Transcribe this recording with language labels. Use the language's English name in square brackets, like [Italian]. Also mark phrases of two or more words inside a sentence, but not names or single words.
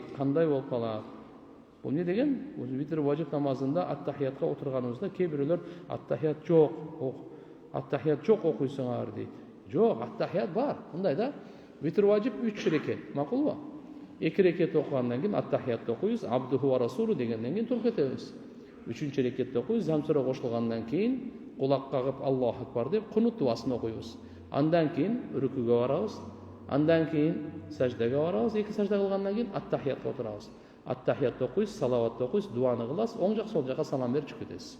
[Kyrgyz] Кандай болуп калат? Бул не деген? Витр важип намазында аттахиятка отурганыбызда кээ бирөөлөр аттахият жок окуйсуңар дейт. Жок, аттахият бар. Мындай да. Витр важип 3 рекет. Макулбу? 2 рекет окугандан кийин аттахиятты окуйбуз, [Arabic] عبده ورسوله [Kyrgyz] дегенден кийин туруп кетебиз. 3-чү рекетте окуйбуз, замсура кошулгандан кийин кулак кагып [Arabic] الله أكبر [Kyrgyz] деп кунут дуасын окуйбуз. Андан кийин рүкүгө барабыз. Андан кийин саждага барабыз. 2 сажда кылгандан кийин аттахиятка отурабыз. Аттахиятты окуйбуз, салаватты окуйбуз, дуаны кыласыз, оң жак сол жака салам берип чыгып кетесиз.